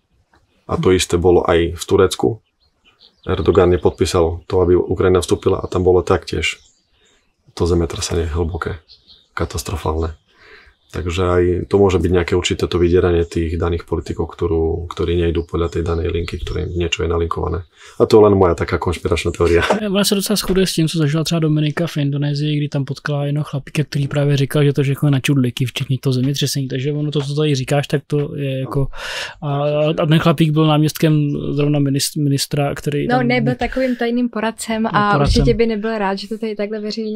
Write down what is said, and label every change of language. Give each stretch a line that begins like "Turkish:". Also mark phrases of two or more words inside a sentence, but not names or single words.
Slovak: A to isté bolo aj v Turecku. Erdogan nepodpísal to, aby Ukrajina vstúpila a tam bolo taktiež to zemetrasenie hlboké, katastrofálne. Takže aj to môže byť nejaké určité to vydieranie tých daných politikov, ktorí nejdú podľa tej danej linky, ktorým niečo je nalinkované. A to je len moja taká konšpiračná teorie.
Czech: Ona se docela shoduje s tím, co zažila třeba Dominika v Indonésii, kdy tam potkala jednoho chlapíka, který právě říkal, že to všechno na čudliky, včetně toho zemětřesení. Takže ono to, co tady říkáš, tak to je jako... A ten chlapík byl náměstkem zrovna ministra, který... No, nebyl takovým tajným poradcem a určitě by nebyl rád, že to tady takhle veřejně...